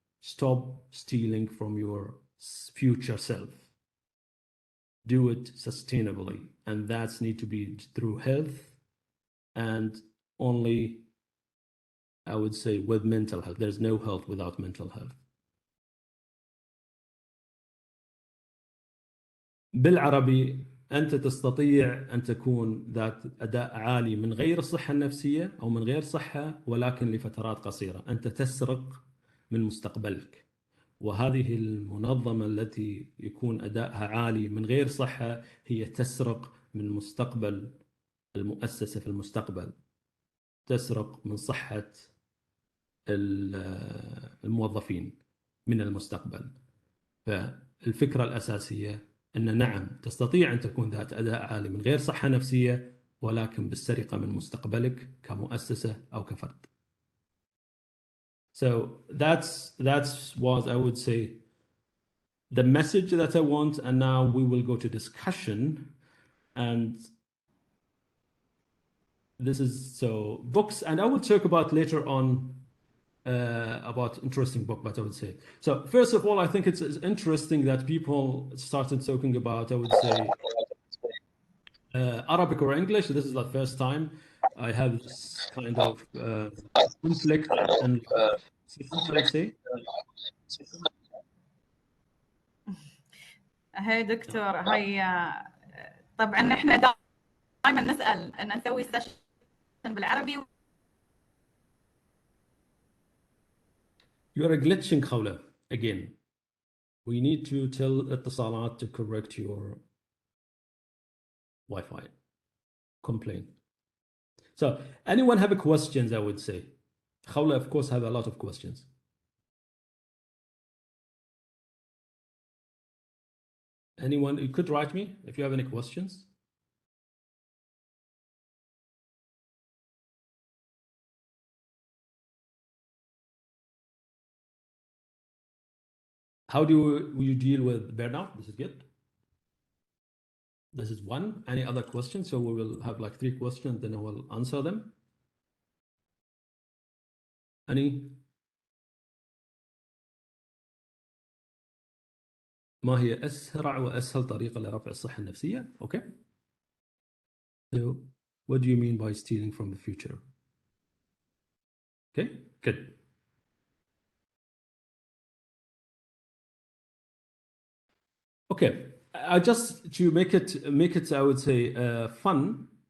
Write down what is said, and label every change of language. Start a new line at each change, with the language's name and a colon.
English: Stop stealing from your future self. Do it sustainably. And that's need to be through health and only, I would say, with mental health. There's no health without mental health.
Arabic: بالعربي أنت تستطيع أن تكون ذات أداء عالي من غير الصحة النفسية أو من غير صحة، ولكن لفترات قصيرة. أنت تسرق من مستقبلك. وهذه المنظمة التي يكون أدائها عالي من غير صحة هي تسرق من مستقبل المؤسسة في المستقبل. تسرق من صحة الموظفين من المستقبل. فالفكرة الأساسية أن نعم تستطيع أن تكون ذات أداء عالي من غير صحة نفسية، ولكن بالسرقة من مستقبلك كمؤسسة أو كفرد.
English: So that's what I would say the message that I want, and now we will go to discussion. And this is so books, and I will talk about later on about interesting book, but I would say. So first of all, I think it's interesting that people started talking about, I would say, Arabic or English. This is the first time I have this kind of conflict, and let's say.
Arabic: هي دكتور، هي طبعا احنا دائما نسال ان نسوي سيشن بالعربي.
English: You are glitching, Khawla, again. We need to tell Eتصالات to correct your Wi-Fi complaint. So anyone have questions, I would say. Khawla, of course, have a lot of questions. Anyone, you could write me if you have any questions. How do you deal with burnout? This is good. This is one. Any other questions? So we will have like 3 questions, then I will answer them. Any?
Arabic: ما هي أسرع وأسهل طريقة لرفع الصحة النفسية؟ Okay.
English: So what do you mean by stealing from the future? Okay, good. Okay, I just to make it I would say fun.